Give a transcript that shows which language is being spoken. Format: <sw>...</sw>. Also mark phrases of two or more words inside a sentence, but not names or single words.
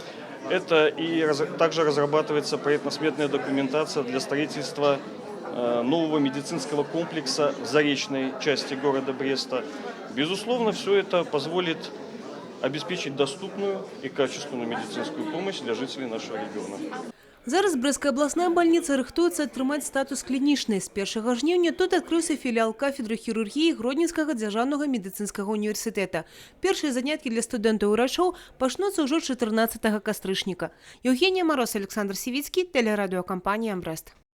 <ru>Также разрабатывается проектно-сметная документация для строительства нового медицинского комплекса в заречной части города Бреста. Безусловно, все это позволит обеспечить доступную и качественную медицинскую помощь для жителей нашего региона.</ru> <be>Зараз Брестская областная больница рыхтуецца атрымаць статус клінічнай. З 1 жніўня тут адкрыўся філіал кафедры хірургіі Гродненскага дзяржаўнага медыцынскага універсітэта. Першыя заняткі для студэнтаў і ўрачоў пачнуцца ўжо 14 кастрычніка.</be> <ru>Евгения Мороз, Александр Сивицкий, телерадиокомпания «Брест».</ru>